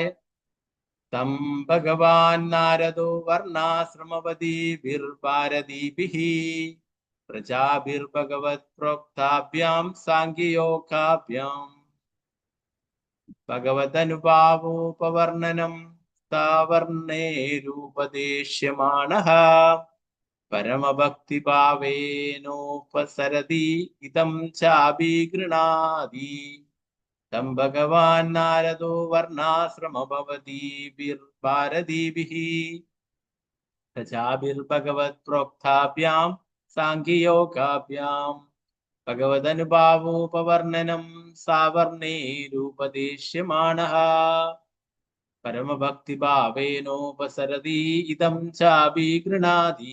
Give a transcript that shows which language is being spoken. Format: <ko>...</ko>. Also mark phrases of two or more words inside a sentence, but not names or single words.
<sa>തം ഭഗവാൻ നാരദോ വർണ്ണാശ്രമവതീഭിർഭാരതീഭിഃ പ്രജാഭിർഭഗവത് പ്രോക്താഭ്യാം സാംഖ്യയോഗാഭ്യാം ഭഗവദനുഭാവോപവർണ്ണനം സ്ഥാവർണേരുപദേശ്യമാണഃ. परमभक्तिभावेनोपसरति इदं चाभिगृणाति तं भगवान् नारदो वर्णाश्रमभवतीभिर्भारतीभिः प्रजाभिर्भगवत्प्रोक्ताभ्यां साङ्ख्ययोगाभ्यां भगवदनुभावोपवर्णनं सावर्णैरुपदेश्यमानः परमभक्तिभावेनोपसरति इदं चाभिगृणाति।</sa>